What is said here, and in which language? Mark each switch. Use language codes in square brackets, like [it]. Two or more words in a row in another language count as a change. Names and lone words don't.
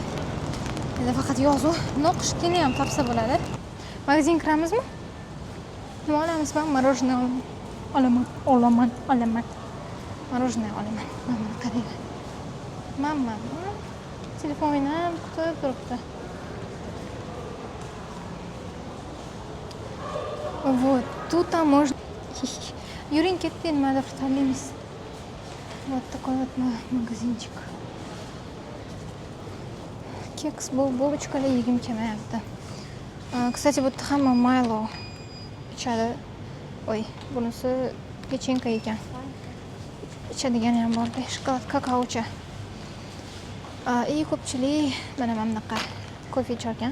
[uz] Endi faqat yozuv, no qishkini ham topsa bo'ladi. Magazin kiramizmi? Nima olamiz? Men morojniy olaman. Morojniy olaman. Mana qarang. Mama, telefonini kutib turibdi. [ru] Вот, тут там можно... Юрин, [uz] ketdi, nimadir tanlaymiz. [ru] Вот такой вот магазинчик. [uz] Keks, булочкаlar yegim kelmayapti. Kстати, bu yerda hamma Milo ichadi. Oy, bunisi pechenka ekan. Ichadigani ham bor, shokolad kakaocha. Ko'pchilik mana bunaqa kofe icharkan.